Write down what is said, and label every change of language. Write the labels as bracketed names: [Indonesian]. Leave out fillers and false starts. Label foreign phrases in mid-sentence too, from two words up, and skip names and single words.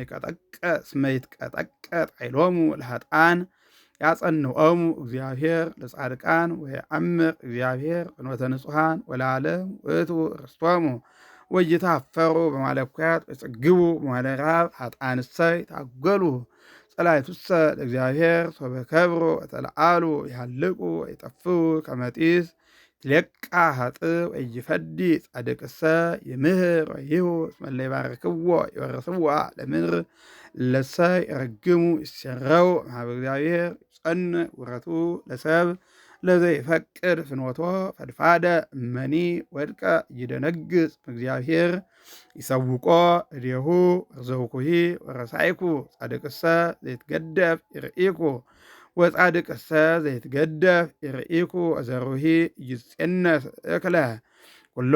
[Geez] እስመ ይትቀጠቀጥ ኃይሎሙ ለኃጥኣን ያጸንዖሙ እግዚአብሔር ለጻድቃን ወየአምር እግዚአብሔር ፍኖተ ንጹሐን ወለዓለም ውእቱ ርስቶሙ ወይታፈሩ በማለኩያት ወይጸግቡ በማለ ረሃብ ኃጥኣንሰ ይታገሉ ጸላእቱሰ ለእግዚአብሔር ሶበ ከብሩ ወተለዓሉ ይሃልቁ ወይጠፍኡ ከመ ጢስ ትሌቃ ኃጥእ ወኢይፈዲ ጻድቅሰ ይምህር ወይሁ እስመ እለ ይባርክዎ ይወርስዋ ለምድር እለሰ ይረግሙ ይሴረው እምኀበ እግዚአብሔር ይጸንዕ ውረቱ ለሰብ ለዘይፈቅድ ፍኖቶ ፈድፋደ እመኒ ወድቀ ይደነግጽ እግዚአብሔር ይሰውቆ እዴሁ ወርዘውኩሂ ወረሳይኩ ጻድቅሰ ዘይትገደፍ ይርኢኩ ወጻድቅሰ ዘይትገደፍ ይርኢኩ ወዘሩሂ ይጼነስ እክለ ኩሎ